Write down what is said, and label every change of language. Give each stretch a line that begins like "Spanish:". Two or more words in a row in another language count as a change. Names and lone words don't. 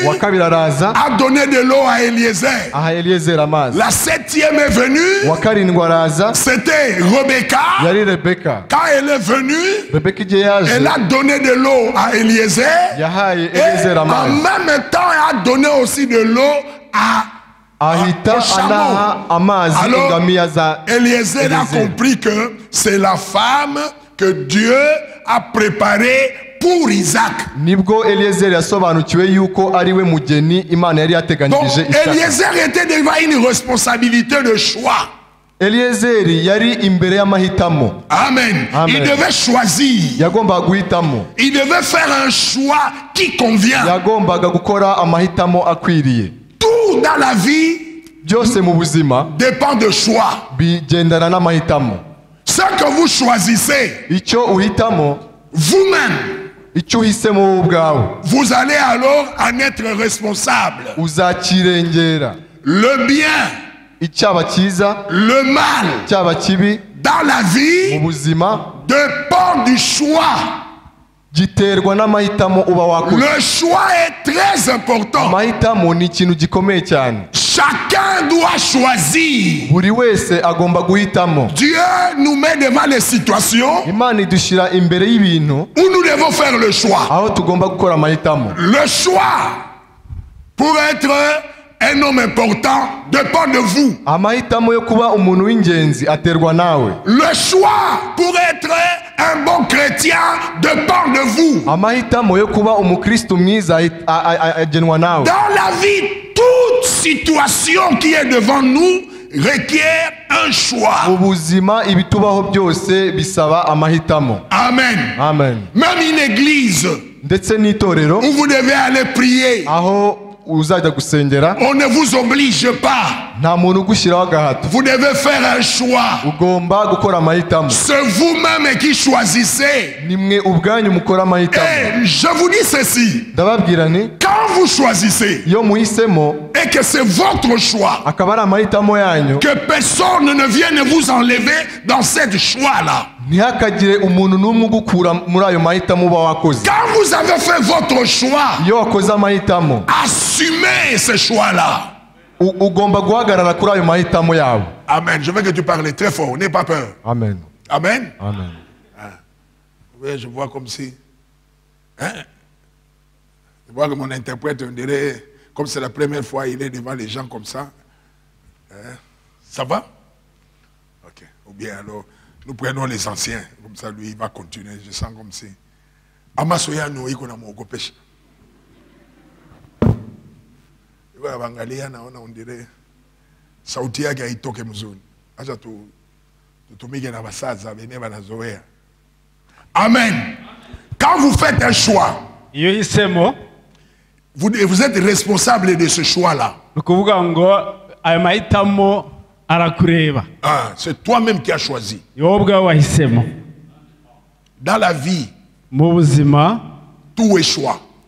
French: A donné de l'eau à Eliezer. La septième est venue. C'était Rebecca. Quand elle est venue, elle a donné de l'eau à Eliezer. Et en même temps, elle a donné aussi de l'eau à
Kinyarwanda: ahita anaha amazi ingamiya za
French: Eliezer a compris que c'est la femme que Dieu a préparée pour Isaac.
Kinyarwanda: Nibwo Eliezer yasobanukiwe yuko ari we mugeni Imana yari yateganyirije Isaka.
French: Eliezer était devant une responsabilité de choix.
Kinyarwanda: Eliezer yari imbere y'amahitamo.
French: Amen. Il devait choisir.
Kinyarwanda: Yagombaga guhitamo.
French: Il devait faire un choix qui convient.
Kinyarwanda: Yagombaga gukora amahitamo akwiriye.
French: Tout dans la vie
Kinyarwanda: byose mu buzima
French: dépend de choix.
Kinyarwanda: Bigendana n'amahitamo.
French: Ce que vous choisissez,
Kinyarwanda: icyo uhitamo
French: vous-même,
Kinyarwanda: icyo uhisemo ubwawe,
French: vous allez alors en être responsable.
Kinyarwanda: Uzakirengera.
French: Le bien,
Kinyarwanda: icyaba cyiza,
French: le mal,
Kinyarwanda: cyaba kibi,
French: dans la vie
Kinyarwanda: mu buzima
French: dépend du choix.
Kinyarwanda: Giterwa n'amahitamo uba wakoze.
French: Le choix est très important.
Kinyarwanda: Amahitamo ni ikintu gikomeye cyane.
French: Chacun doit choisir.
Kinyarwanda: Buri wese agomba guhitamo.
French: Dieu nous met devant les situations
Kinyarwanda: Imana idushira imbere y'ibintu
French: où nous devons faire le choix.
Kinyarwanda: aho tugomba gukora amahitamo.
French: Le choix pour être un homme important dépend de vous.
Kinyarwanda: Amahitamo yo kuba umuntu w'ingenzi aterwa nawe.
French: Le choix pour être un bon chrétien dépend de vous.
Kinyarwanda: Amahitamo yo kuba umukristo mwiza agenwa nawe.
French: Dans la vie, toute situation qui est devant nous requiert un choix.
Kinyarwanda: Ubuzima ibitubaho byose bisaba amahitamo. Amen. Amen.
French: Même une église
Kinyarwanda: ndetse n'itorero
French: où vous devez aller prier,
Kinyarwanda: aho uzajya gusengera,
French: on ne vous oblige pas.
Kinyarwanda: nta muntu ugushyiraho agahato.
French: Vous devez faire un choix.
Kinyarwanda: Ugomba gukora amahitamo.
French: C'est vous-même qui choisissez.
Kinyarwanda: Nimwe ubwanyu mukora amahitamo.
French: Et je vous dis ceci.
Kinyarwanda: Ndababwira nti
French: quand vous choisissez
Kinyarwanda: iyo muhisemo
French: et que c'est votre choix,
Kinyarwanda: akaba ari amahitamo yanyu,
French: que personne ne vienne vous enlever dans cette choix-là.
Kinyarwanda: ntihakagire umuntu n'umwe ugukura muri ayo mahitamo uba wakoze.
French: Quand vous avez fait votre choix,
Kinyarwanda: iyo wakoze amahitamo,
French: assumez ce choix-là.
Kinyarwanda: Ugomba guhagarara kuri ayo mahitamo yawe. Amen.
French: Je veux que tu parles très fort, n'aie pas peur. Amen. Amen. Amen. Oui, je vois comme si. Hein? Je vois que mon interprète, on dirait, comme c'est la première fois, il est devant les gens comme ça. Hein? Ça va? Ok. Ou bien alors, nous prenons les anciens. Comme ça, lui, il va continuer. Je sens comme si.
Swahili: Amasoya no iko na mwogopesha. Iwa bangalia naona
French: on dirait
Swahili: sauti yake haitoke mzuri. Acha tutumike na basaza bene banazoea. Amen.
French: Quand vous faites un choix, vous êtes responsable de ce choix-là. Ah, c'est toi-même qui as choisi. Dans la vie, tout est choix.